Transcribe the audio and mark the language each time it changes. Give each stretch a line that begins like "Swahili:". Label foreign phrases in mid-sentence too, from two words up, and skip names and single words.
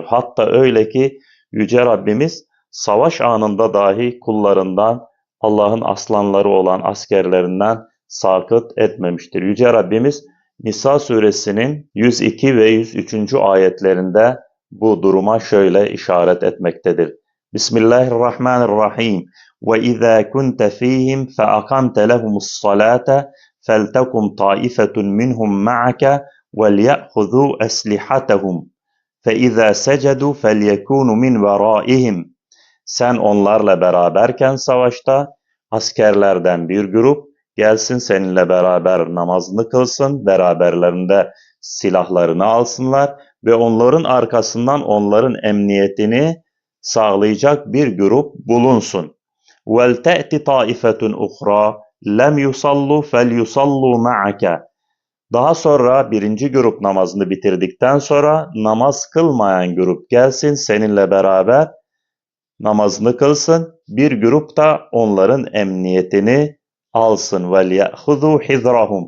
Turkish: Hatta öyle ki Yüce Rabbimiz savaş anında dahi kullarından, Allah'ın aslanları olan askerlerinden sakıt etmemiştir. Yüce Rabbimiz Nisa suresinin 102 ve 103. ayetlerinde bu duruma şöyle işaret etmektedir.
Arabic: Bismillahirrahmanirrahim. وَإِذَا كُنْتَ فِيهِمْ فَأَقَمْتَ لَهُمُ الصَّلَاةَ فَلْتَكُنْ طَائِفَةٌ مِّنْهُمْ مَعَكَ وَلْيَأْخُذُوا أَسْلِحَتَهُمْ فَإِذَا سَجَدُوا فَلْيَكُونُوا مِنْ وَرَائِهِمْ.
Turkish: Sen onlarla beraberken savaşta askerlerden bir grup gelsin seninle beraber namazını kılsın, beraberlerinde silahlarını alsınlar ve onların arkasından onların emniyetini sağlayacak bir grup bulunsun.
Arabic: وَلْتَأْتِ طَائِفَةٌ اُخْرَى لَمْ يُصَلُّوا فَلْيُصَلُّوا مَعَكَ.
Turkish: Daha sonra birinci grup namazını bitirdikten sonra namaz kılmayan grup gelsin seninle beraber namazını kılsın. Bir grup da onların emniyetini alsın.
Arabic: وَلْيَأْخُذُوا حِذْرَهُمْ.